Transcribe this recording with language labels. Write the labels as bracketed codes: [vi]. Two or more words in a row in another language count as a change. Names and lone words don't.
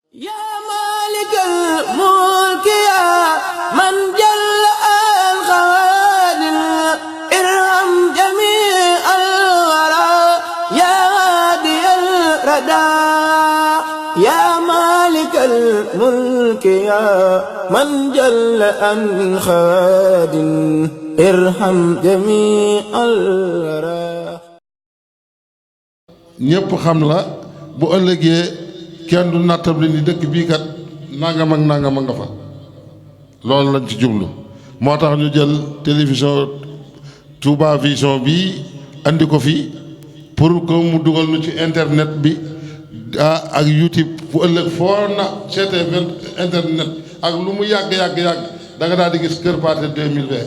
[ar] يا مالك الملك يا من جل الخوادم ارحم جميع الورى يا هادي الردى يا مالك الملك يا من جل الخوادم ارحم جميع الورى [wo] ñëpp xam la bu ëllëgee kenn du nattable ni dëkk bii kat nangam ak nangam a nga fa loolu lañ ci jublu moo tax ñu jël télévision Touba Vision bi andi ko fi [fr] pour que [wo] mu dugal nu ci internet bi ak YouTube fu ëllëg foo na seetee internet ak lu mu yàgg da nga daal di gis Kër Pathé 2020